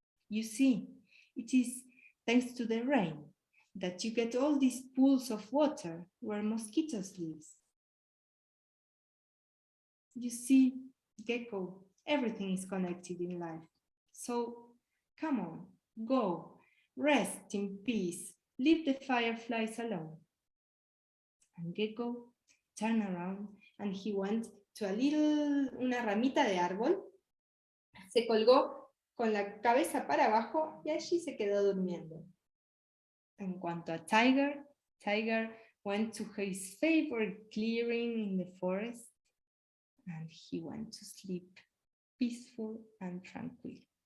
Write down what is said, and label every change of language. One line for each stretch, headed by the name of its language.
English: You see, it is thanks to the rain that you get all these pools of water where mosquitoes live. You see, Gecko, everything is connected in life. So, come on, go, rest in peace, leave the fireflies alone. And Gecko turned around and he went to
Spanish: una ramita de árbol, se colgó con la cabeza para abajo y allí se quedó durmiendo. En cuanto a
English: Tiger, Tiger went to his favorite clearing in the forest and he went to sleep peaceful and tranquil.